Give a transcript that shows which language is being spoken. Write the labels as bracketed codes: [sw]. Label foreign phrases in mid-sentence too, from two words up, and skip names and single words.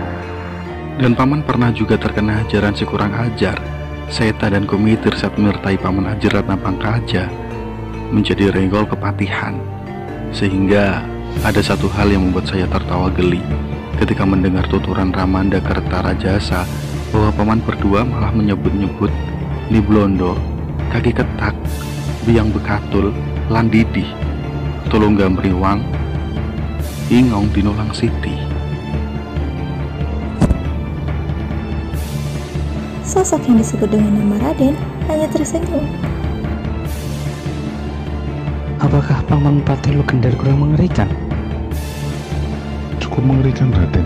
[id] Dan Paman pernah juga terkena ajaran si kurang ajar, Seta dan Komitir saat menyertai Paman Aji Ratna Pangkaja menjadi renggol kepatihan. Sehingga ada satu hal yang membuat saya tertawa geli ketika mendengar tuturan Ramanda Kertarajasa bahwa Paman berdua malah menyebut-nyebut Ni Blondo, Kaki Ketak, Biang Bekatul, Landidih, Tulungga Mriwang, Ingong Dinulang Siti. Sosok yang disebut dengan nama Raden hanya tersenyum. Apakah Paman Patih Lugender kurang mengerikan? Cukup mengerikan, Raden.